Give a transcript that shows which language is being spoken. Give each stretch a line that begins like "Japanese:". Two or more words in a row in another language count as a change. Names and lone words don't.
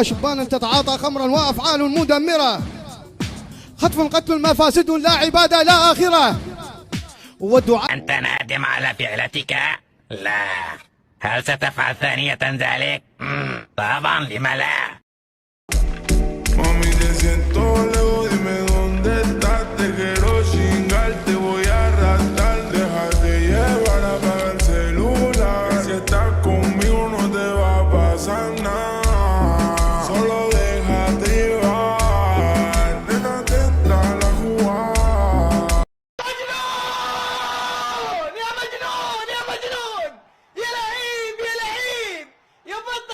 Arabic: شبانا تتعاطى خمرا وأفعال مدمرة. خطف قتل مفاسد لا عبادة لا آخرة. والدعاء. أنت نادم على فعلتك؟ لا. هل ستفعل ثانية ذلك؟ طبعا، لم لا؟
Spanish: Mami, te siento lejos, dime dónde estás. Te quiero chingar, te voy a arrastrar. Déjate llevar, apaga el celular. Si estás conmigo no te va a pasar nada. Solo déjate llevar. Déjate entrar a jugar.
Arabic: يا مجنون يا مجنون يا لعيب يا لعيب يا بطل.